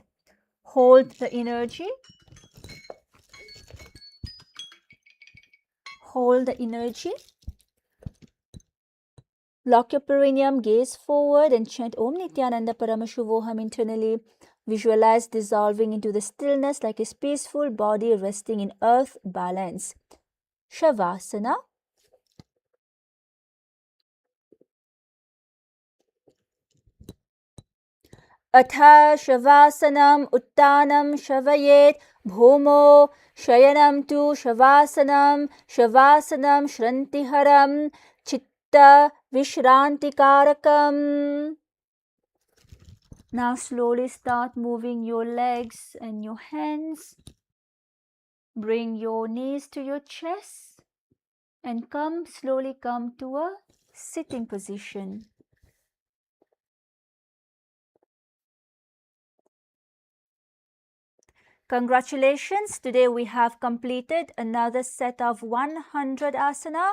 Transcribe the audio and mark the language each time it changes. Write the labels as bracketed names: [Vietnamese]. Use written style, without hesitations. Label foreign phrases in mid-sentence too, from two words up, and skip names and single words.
[English] Hold the energy. Hold the energy. Lock your perineum, gaze forward and chant Om Nithyananda Paramashivoham internally. Visualize dissolving into the stillness like a peaceful body resting in earth balance. Shavasana. [Sanskrit] Atha Shavasanam Uttanam Shavayet Bhumo Shayanam tu Shavasanam Shavasanam Shrantiharam Chitta Vishrantikarakam. [English] Now slowly start moving your legs and your hands. Bring your knees to your chest And slowly come to a sitting position. Congratulations, today we have completed another set of 100 asana.